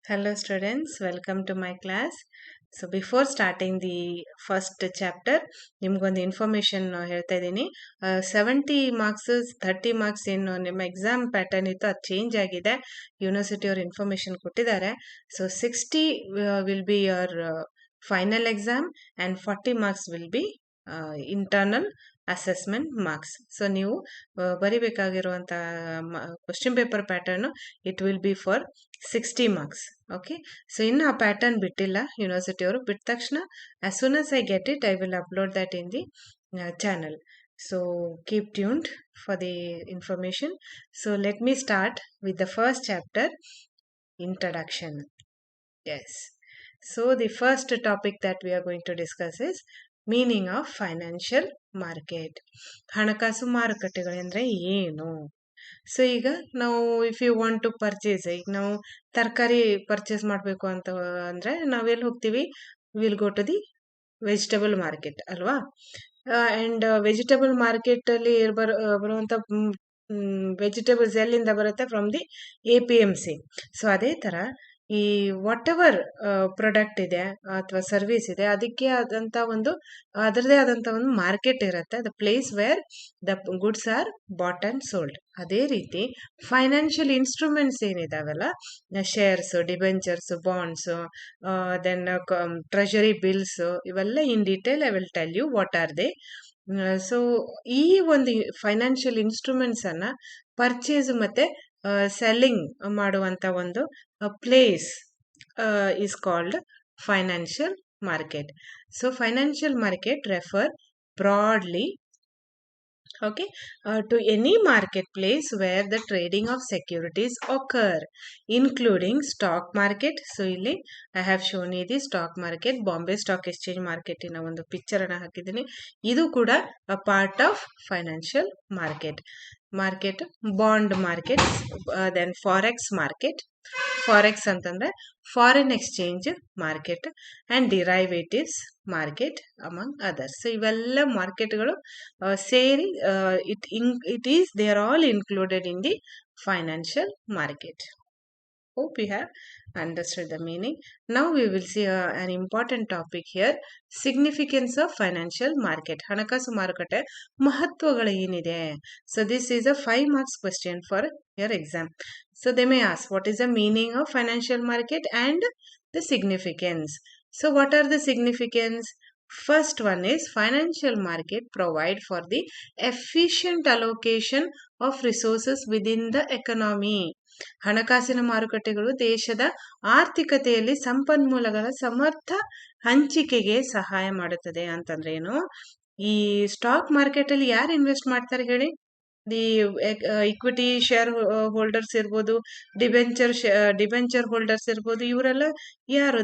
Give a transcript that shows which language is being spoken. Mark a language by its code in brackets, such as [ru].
[en] Hello students, welcome to my class. So before starting the first chapter, [kn] ನಿಮ್ಗೊಂದು information ಹೇಳ್ತಾ ಇದ್ದೀನಿ. 70 marks 30 marks ಏನು ನಿಮ್ಮ ಎಕ್ಸಾಮ್ ಪ್ಯಾಟರ್ನ್ ಇತ್ತು ಅದು ಚೇಂಜ್ ಆಗಿದೆ. ಯೂನಿವರ್ಸಿಟಿ ಅವರು ಇನ್ಫಾರ್ಮೇಶನ್ ಕೊಟ್ಟಿದ್ದಾರೆ. [en] So 60 will be your final exam and 40 marks will be internal assessment marks. So [kn] ನೀವು ಬರಿಬೇಕಾಗಿರುವಂಥ [en] Question paper pattern it will be for 60 marks. Okay, so [kn] ಇನ್ನು ಆ ಪ್ಯಾಟರ್ನ್ ಬಿಟ್ಟಿಲ್ಲ ಯೂನಿವರ್ಸಿಟಿ ಅವರು. ಬಿಟ್ಟ ತಕ್ಷಣ [en] As soon as I get it I will upload that in the channel. So keep tuned for the information. So let me start with the first chapter, introduction. Yes. So the first topic that we are going to discuss is meaning of financial market. [kn] ಹಣಕಾಸು ಮಾರುಕಟ್ಟೆಗಳೆಂದರೆ ಏನು? So ಈಗ ನಾವು [en] if you want to purchase, [kn] ಈಗ ನಾವು ತರಕಾರಿ purchase ಮಾಡಬೇಕು ಅಂತ ಅಂದರೆ ನಾವೆಲ್ಲಿ ಹೋಗ್ತೀವಿ? [en] Will go to the vegetable market ಅಲ್ವಾ? And vegetable [kn] ಮಾರ್ಕೆಟಲ್ಲಿ ಬರುವಂಥ ವೆಜಿಟೇಬಲ್ಸ್ ಎಲ್ಲಿಂದ ಬರುತ್ತೆ? [en] From the APMC. [kn] ಸೊ ಅದೇ ಥರ ಈ ವಾಟ್ ಎವರ್ ಪ್ರಾಡಕ್ಟ್ ಇದೆ ಅಥವಾ ಸರ್ವಿಸ್ ಇದೆ ಅದಕ್ಕೆ ಆದಂಥ ಒಂದು ಅದರದೇ ಆದಂಥ ಒಂದು ಮಾರ್ಕೆಟ್ ಇರುತ್ತೆ, [en] The place where the goods are bought and sold. [kn] ಅದೇ ರೀತಿ financial instruments ಏನಿದಾವಲ್ಲ, shares, debentures, bonds, then treasury bills, ಇವೆಲ್ಲ [en] In detail I will tell you what are they. [kn] So ಈ ಒಂದು ಫೈನಾನ್ಷಿಯಲ್ ಇನ್ಸ್ಟ್ರೂಮೆಂಟ್ಸನ್ನು ಪರ್ಚೇಸ್ ಮತ್ತು ಸೆಲ್ಲಿಂಗ್ ಮಾಡುವಂಥ ಒಂದು place [en] is called financial market. So financial market refer broadly, okay, to any marketplace where the trading of securities occur, including stock market. So ಇಲ್ಲಿ I have shown you the stock market, Bombay Stock Exchange market [kn] ಇನ ಒಂದು picture ಅನ್ನ ಹಾಕಿದ್ದೀನಿ. ಇದು ಕೂಡ [en] a part of financial market. Bond market, then forex market. Forex ಅಂತಂದ್ರೆ foreign exchange market and derivatives market among others. So [kn] ಇವೆಲ್ಲ ಮಾರ್ಕೆಟ್ಗಳು ಸೇರಿ [en] It is they are all included in the financial market. Hope you have understood the meaning. Now we will see an important topic here, significance of financial market. [kn] ಹಣಕಾಸು ಮಾರುಕಟ್ಟೆ ಮಹತ್ವಗಳು ಏನಿದೆ? [en] So this is a 5 marks question for your exam. So they may ask what is the meaning of financial market and the significance. So what are the significance? First one is financial market provide for the efficient allocation of resources within the economy. [kn] ಹಣಕಾಸಿನ ಮಾರುಕಟ್ಟೆಗಳು ದೇಶದ ಆರ್ಥಿಕತೆಯಲ್ಲಿ ಸಂಪನ್ಮೂಲಗಳ ಸಮರ್ಥ ಹಂಚಿಕೆಗೆ ಸಹಾಯ ಮಾಡುತ್ತದೆ. ಅಂತಂದ್ರೆ ಏನು? ಈ ಸ್ಟಾಕ್ ಮಾರ್ಕೆಟ್ ಅಲ್ಲಿ ಯಾರು ಇನ್ವೆಸ್ಟ್ ಮಾಡ್ತಾರೆ ಹೇಳಿ? ದಿ ಇಕ್ವಿಟಿ ಶೇರ್ ಹೋಲ್ಡರ್ಸ್ ಇರ್ಬೋದು, ಡಿಬೆಂಚರ್ ಹೋಲ್ಡರ್ಸ್ ಇರ್ಬೋದು, ಇವರೆಲ್ಲ ಯಾರು?